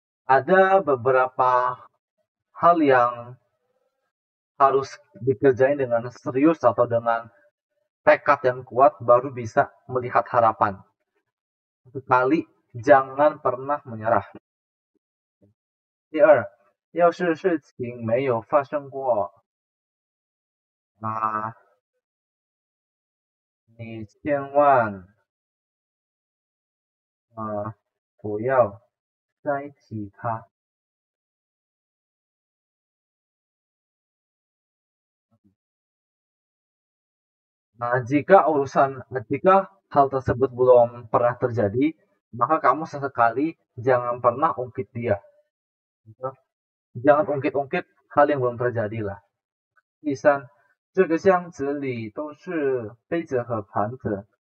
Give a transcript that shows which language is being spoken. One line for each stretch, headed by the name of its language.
Indonesian: Ada beberapa hal yang harus dikerjain dengan serius atau dengan tekad yang kuat baru bisa melihat harapan. Sekali jangan pernah menyerah.
Chinese: 第二，要是事情没有发生过，你千万不要再提它。
Indonesian: Jika hal tersebut belum pernah terjadi, maka kamu sesekali jangan pernah ungkit dia. Jangan ungkit-ungkit hal yang belum terjadi lah.
Chinese: 第三，这个箱子里都是杯子和盘子。